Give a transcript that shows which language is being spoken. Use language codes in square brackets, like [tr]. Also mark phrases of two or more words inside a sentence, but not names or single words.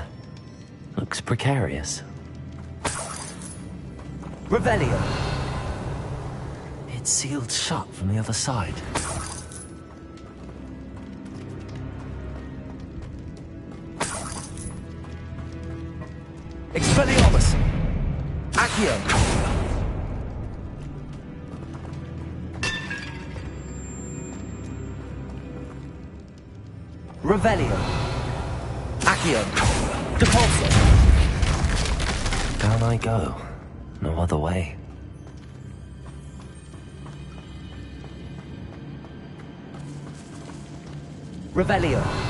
[en] Looks precarious. Revelio. It's sealed shut from the other side. Expelliarmus! Accio! Revelio! Accio! Depulso! Down I go. No other way. Revelio!